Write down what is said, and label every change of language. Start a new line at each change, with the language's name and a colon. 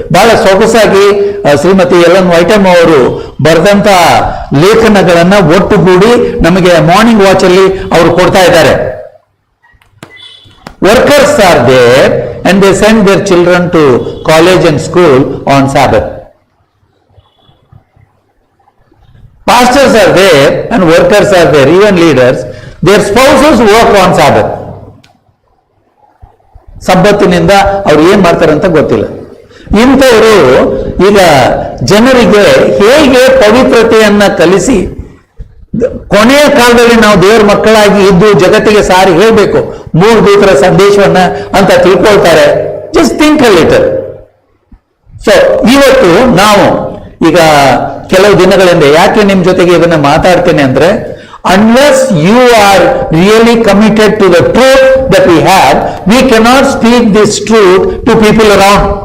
Kannada: ಬಹಳ ಸೊಗಸಾಗಿ ಶ್ರೀಮತಿ ಎಲ್.ಎನ್. ವೈಟಮ್ ಅವರು ಬರೆದಂತ ಲೇಖನಗಳನ್ನ ಒಟ್ಟುಗೂಡಿ ನಮಗೆ ಮಾರ್ನಿಂಗ್ ವಾಚ್ ಅಲ್ಲಿ ಅವರು ಕೊಡ್ತಾ ಇದ್ದಾರೆ.
English: Workers are there and they send their children to college and school on Sabbath. Pastors are there and workers are there, even leaders. Their spouses work on Sabbath.
Kannada: ಸಬ್ಬತ್ತಿನಿಂದ ಅವ್ರು ಏನ್ ಮಾಡ್ತಾರೆ ಅಂತ ಗೊತ್ತಿಲ್ಲ. ಇಂಥವರು ಈಗ ಜನರಿಗೆ ಹೇಗೆ ಪವಿತ್ರತೆಯನ್ನ ಕಲಿಸಿ ಕೊನೆಯ ಕಾಲದಲ್ಲಿ ನಾವು ದೇವರ ಮಕ್ಕಳಾಗಿ ಇದ್ದು ಜಗತ್ತಿಗೆ ಸಾರಿ ಹೇಳ್ಬೇಕು ಮೂರು ದೂತರ ಸಂದೇಶವನ್ನ ಅಂತ ತಿಳ್ಕೊಳ್ತಾರೆ.
English: Just think a little.
Kannada: So ಇವತ್ತು ನಾವು ಈಗ ಕೆಲವು ದಿನಗಳಿಂದ ಯಾಕೆ ನಿಮ್ ಜೊತೆಗೆ ಇದನ್ನ ಮಾತಾಡ್ತೇನೆ ಅಂದ್ರೆ,
English: unless you are really committed to the truth that we have, we cannot speak this truth to people around.